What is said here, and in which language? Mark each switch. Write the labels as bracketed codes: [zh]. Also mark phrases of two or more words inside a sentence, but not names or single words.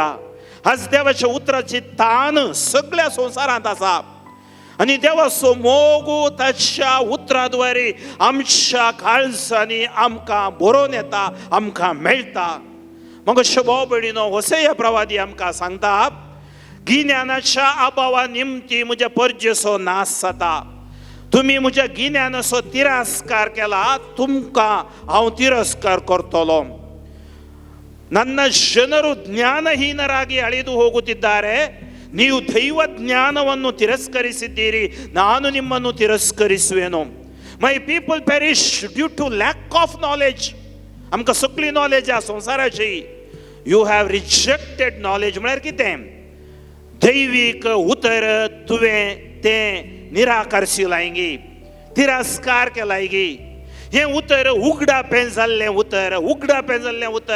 [kok] आज देवाच्या उतराची तान सगळ्या संवसारांत आसा आनी देवाचो मोग ताच्या उतराद्वारे आमच्या काळजांनी आमकां बरोवन येता, आमकां मेळटा. मग भाव भयणीनो, होसेया प्रवादी आमकां सांगता, गिन्यानाच्या अभावा निमती म्हज्या परजेचो नाश जाता. तुमी म्हज्या गिन्यानाचो तिरस्कार केला, तुमकां हांव तिरस्कार करतलो. [kn] ನನ್ನ ಜನರು ಜ್ಞಾನಹೀನರಾಗಿ ಅಳಿದು ಹೋಗುತ್ತಿದ್ದಾರೆ, ನೀವು ದೈವ ಜ್ಞಾನವನ್ನು ತಿರಸ್ಕರಿಸಿದ್ದೀರಿ, ನಾನು ನಿಮ್ಮನ್ನು ತಿರಸ್ಕರಿಸುವೆನು. [en] My people perish due to lack of knowledge. [kok] आमकां सगळी नॉलेज ह्या संवसाराची. [en] You have rejected knowledge [kok] म्हळ्यार कितें? दैवीक उतर तुवें तें निराकारशी लायगी, तिरस्कार केलायगी. हें उतर उगडापें जाल्लें उतर, उगडापें जाल्लें उतर.